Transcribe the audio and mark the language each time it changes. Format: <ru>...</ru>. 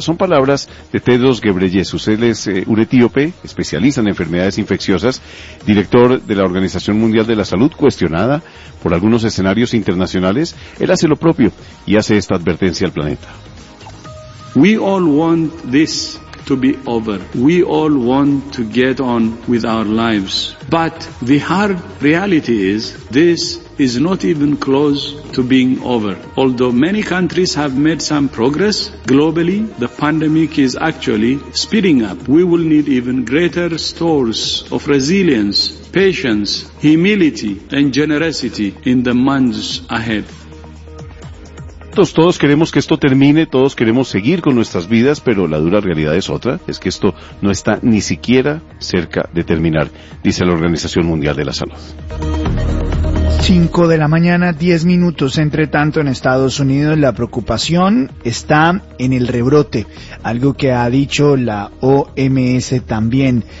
<es>Son palabras de Tedros Ghebreyesus. Él es un etíope, especialista en enfermedades infecciosas, director de la Organización Mundial de la Salud, cuestionada por algunos escenarios internacionales. Él hace lo propio y hace esta advertencia al planeta.</es> <en>We all want this to be over. We all want to get on with our lives. But the hard reality is this is not even close to being over. Although many countries have made some progress globally, the pandemic is actually speeding up. We will need even greater stores of resilience, patience, humility and generosity in the months ahead.</en> <es>Todos queremos que esto termine, todos queremos seguir con nuestras vidas, pero la dura realidad es otra, es que esto no está ni siquiera cerca de terminar, dice la Organización Mundial de la Salud. 5 de la mañana, 10 minutos. Entre tanto, en Estados Unidos la preocupación está en el rebrote, algo que ha dicho la OMS también.</es>